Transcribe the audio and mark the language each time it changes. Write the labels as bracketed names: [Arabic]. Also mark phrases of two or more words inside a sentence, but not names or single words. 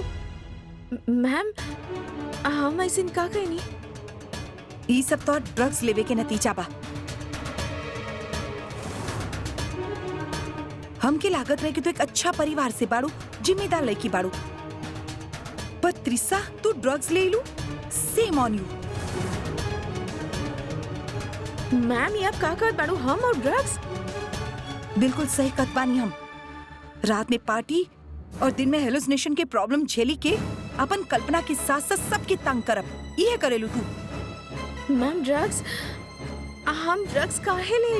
[Bhojpuri] मैम हम ऐसे का कहनी? ई सब तो ड्रग्स लेवे के नतीजा बा। हमके लागत रहे कि तू एक अच्छा परिवार से बाड़ू, जिम्मेदार लड़की बाड़ू, पर त्रिसा तू ड्रग्स ले लू। [English] Shame on you. [Bhojpuri] मैम ये आप का कहत बाड़ू, हम और ड्रग्स? बिल्कुल सही कहत बानी हम। रात में पार्टी और दिन में हेलुसिनेशन के प्रॉब्लम झेली के अपन कल्पना के साथ साथ सबके तंग करब। ये करेलू तू। मैम ड्रग्स, हम ड्रग्स काहे ले?